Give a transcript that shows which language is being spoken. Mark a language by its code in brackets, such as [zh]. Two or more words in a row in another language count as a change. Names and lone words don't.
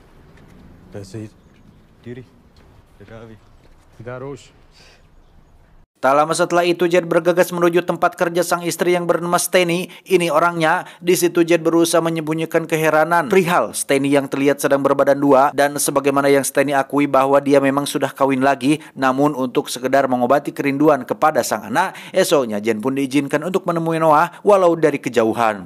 [da] Didi, det gør vi. Det gør du også. [id] Tak lama setelah itu, Jed bergegas menuju tempat kerja sang istri yang bernama Steny. Ini orangnya. Di situ Jed berusaha menyembunyikan keheranan perihal Steny yang terlihat sedang berbadan dua, dan sebagaimana yang Steny akui bahwa dia memang sudah kawin lagi, namun untuk sekedar mengobati kerinduan kepada sang anak, esoknya Jed pun diizinkan untuk menemui Noah walau dari kejauhan.